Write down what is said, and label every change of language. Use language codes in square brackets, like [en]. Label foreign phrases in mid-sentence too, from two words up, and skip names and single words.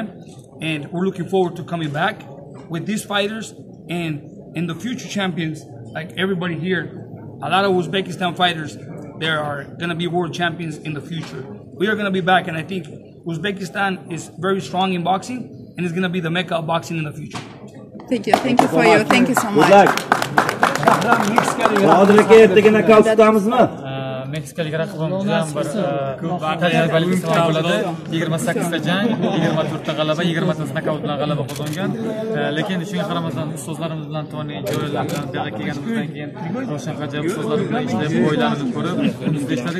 [en] And we're looking forward to coming back with these fighters and in the future champions, like everybody here. A lot of Uzbekistan fighters, there are going to be world champions in the future. We are going to be back, and I think Uzbekistan is very strong in boxing, and is going to be the mecca of boxing in the future. Thank you for you. Thank you so much. [uz] Meksikalik raqibim juda ham bir tajribali inson bo'ladi. 28 ta jang, 24 ta g'alaba, 20 ta nokaut bilan g'alaba qozongan. Lekin shunga qaramasdan ustozlarimiz bilan Toni, Joel bilan birga kelganimizdan keyin Roshan Qajab ustozlar bilan ishlab, o'yinlarni ko'rib, bizda ishladik.